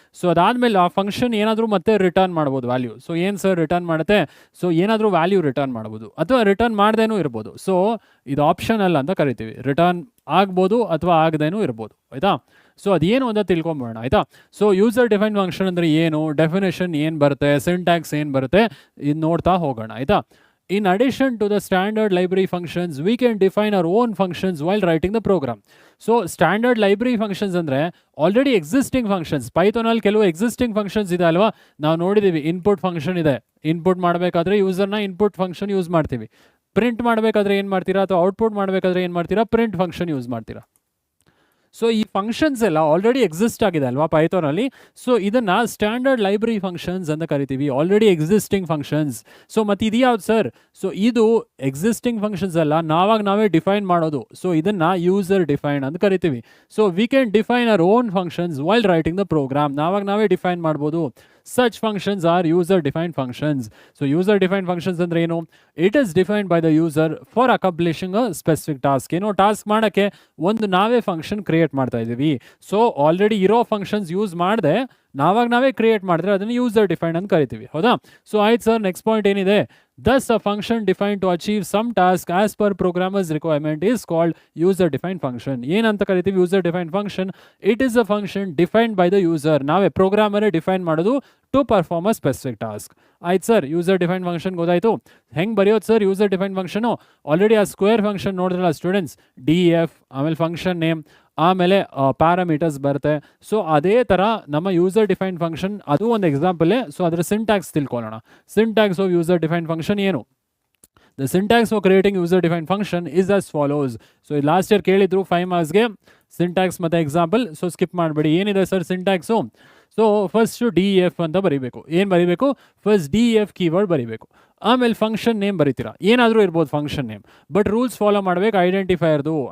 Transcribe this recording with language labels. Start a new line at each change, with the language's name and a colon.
Kannada: So ಅದಾದಮೇಲೆ ಆ function ಏನಾದರೂ ಮತ್ತೆ ರಿಟರ್ನ್ ಮಾಡ್ಬೋದು ವ್ಯಾಲ್ಯೂ. ಸೊ ಏನು ಸರ್ ರಿಟರ್ನ್ ಮಾಡುತ್ತೆ, ಸೊ ಏನಾದರೂ ವ್ಯಾಲ್ಯೂ ರಿಟರ್ನ್ ಮಾಡ್ಬೋದು, ಅಥವಾ ರಿಟರ್ನ್ ಮಾಡ್ದೇನೂ ಇರ್ಬೋದು. ಸೊ ಇದು ಆಪ್ಷನಲ್ ಅಂತ ಕರಿತೀವಿ, ರಿಟರ್ನ್ ಆಗ್ಬೋದು ಅಥವಾ ಆಗದೇನೂ ಇರ್ಬೋದು, ಆಯಿತಾ. ಸೊ ಅದೇನು ಅಂತ ತಿಳ್ಕೊಂಬೋಣ, ಆಯಿತಾ. ಸೊ ಯೂಸರ್ ಡಿಫೈನ್ ಫಂಕ್ಷನ್ ಅಂದರೆ ಏನು, ಡೆಫಿನೇಷನ್ ಏನು ಬರುತ್ತೆ, ಸಿಂಟ್ಯಾಕ್ಸ್ ಏನು ಬರುತ್ತೆ, ಇದು ನೋಡ್ತಾ ಹೋಗೋಣ, ಆಯಿತಾ.
English: In addition to the standard library functions, we can define our own functions while writing the program. So standard library functions
Kannada: ಅಂದರೆ ಆಲ್ರೆಡಿ ಎಕ್ಸಿಸ್ಟಿಂಗ್ ಫಂಕ್ಷನ್ಸ್. ಪೈಥಾನಲ್ಲಿ ಕೆಲವು ಎಕ್ಸಿಸ್ಟಿಂಗ್ ಫಂಕ್ಷನ್ಸ್ ಇದೆ ಅಲ್ವಾ, ನಾವು ನೋಡಿದ್ದೀವಿ. ಇನ್ಪುಟ್ ಫಂಕ್ಷನ್ ಇದೆ, ಇನ್ಪುಟ್ ಮಾಡಬೇಕಾದ್ರೆ ಯೂಸರ್ನ ಇನ್ಪುಟ್ ಫಂಕ್ಷನ್ ಯೂಸ್ ಮಾಡ್ತೀವಿ. Print ಮಾಡಬೇಕಾದ್ರೆ ಏನು ಮಾಡ್ತೀರಾ, ಅಥವಾ ಔಟ್ಪುಟ್ ಮಾಡಬೇಕಾದ್ರೆ ಏನು ಮಾಡ್ತೀರಾ, ಪ್ರಿಂಟ್ ಫಂಕ್ಷನ್ ಯೂಸ್ ಮಾಡ್ತೀರಾ. ಸೊ ಈ ಫಂಕ್ಷನ್ಸ್ ಎಲ್ಲ ಆಲ್ರೆಡಿ ಎಕ್ಸಿಸ್ಟ್ ಆಗಿದೆ ಅಲ್ವಾ ಪೈಥಾನಲ್ಲಿ. ಸೊ ಇದನ್ನು ಸ್ಟ್ಯಾಂಡರ್ಡ್ ಲೈಬ್ರರಿ ಫಂಕ್ಷನ್ಸ್ ಅಂತ ಕರಿತೀವಿ, ಆಲ್ರೆಡಿ ಎಕ್ಸಿಸ್ಟಿಂಗ್ ಫಂಕ್ಷನ್ಸ್. ಸೊ ಮತ್ತು ಇದು ಯಾವ್ದು ಸರ್, ಸೊ ಇದು ಎಕ್ಸಿಸ್ಟಿಂಗ್ ಫಂಕ್ಷನ್ಸ್ ಅಲ್ಲ, ನಾವೇ ಡಿಫೈನ್ ಮಾಡೋದು. ಸೊ ಇದನ್ನು ಯೂಸರ್ ಡಿಫೈನ್ ಅಂತ ಕರಿತೀವಿ.
English: So we can define our own functions while writing the program.
Kannada: ನಾವೇ ಡಿಫೈನ್ ಮಾಡ್ಬೋದು.
English: Such functions are user-defined functions. So user-defined functions
Kannada: ಅಂದ್ರೆ ಏನು,
English: it is defined by the user for accomplishing a specific task.
Kannada: ಏನೋ task ಮಾಡೋಕ್ಕೆ ಒಂದು ನಾವೇ function create ಮಾಡ್ತಾ ಇದ್ದೀವಿ. ಸೊ ಆಲ್ರೆಡಿ ಇರೋ ಫಂಕ್ಷನ್ಸ್ ಯೂಸ್ ಮಾಡದೆ ನಾವೇ ಕ್ರಿಯೇಟ್ ಮಾಡಿದ್ರೆ ಅದನ್ನು ಯೂಸರ್ ಡಿಫೈನ್ಡ್ ಅಂತ ಕರಿತೀವಿ, ಹೌದಾ. ಸೊ ಆಯ್ತು ಸರ್, ನೆಕ್ಸ್ಟ್ ಪಾಯಿಂಟ್ ಏನಿದೆ,
English: thus a function defined to achieve some task as per programmer's requirement is called user defined function.
Kannada: ಏನಂತ ಕರಿತೀವಿ
English: user defined function, it is a function defined by the user.
Kannada: ನಾವೇ ಪ್ರೋಗ್ರಾಮರೇ define ಮಾಡೋದು
English: To perform a specific task.
Kannada: ಆಯ್ತು sir, user define function ಗೊತ್ತಾಯಿತು. ಹೆಂಗೆ ಬರೆಯೋದು sir user define function, already ಆ square function ನೋಡಿದ್ರಲ್ಲ ಸ್ಟೂಡೆಂಟ್ಸ್, DF ಆಮೇಲೆ ಫಂಕ್ಷನ್ ನೇಮ್ ಆಮೇಲೆ ಪ್ಯಾರಾಮೀಟರ್ಸ್ ಬರುತ್ತೆ. ಸೊ ಅದೇ ಥರ ನಮ್ಮ ಯೂಸರ್ ಡಿಫೈನ್ ಫಂಕ್ಷನ್ ಅದು ಒಂದು ಎಕ್ಸಾಂಪಲೇ. ಸೊ ಅದರ ಸಿಂಟ್ಯಾಕ್ಸ್ ತಿಳ್ಕೊಳ್ಳೋಣ.
English: syntax of user define function
Kannada: ಏನು,
English: The syntax for creating user-defined function is as follows. So last year
Kannada: ಕೇಳಿದ್ರು 5 ಮಾರ್ಕ್ಸ್ಗೆ ಸಿಂಟ್ಯಾಕ್ಸ್ ಮತ್ತು ಎಕ್ಸಾಂಪಲ್. ಸೊ ಸ್ಕಿಪ್ ಮಾಡಬೇಡಿ. ಏನಿದೆ sir syntax, so first DF ಅಂತ ಬರೀಬೇಕು. ಏನು ಬರೀಬೇಕು, ಫಸ್ಟ್ DF ಕೀವರ್ಡ್ ಬರೀಬೇಕು. ಆಮೇಲೆ ಫಂಕ್ಷನ್ ನೇಮ್ ಬರೀತೀರಾ, ಏನಾದರೂ ಇರ್ಬೋದು function name, but rules follow ಮಾಡಬೇಕು ಐಡೆಂಟಿಫೈರ್ದು.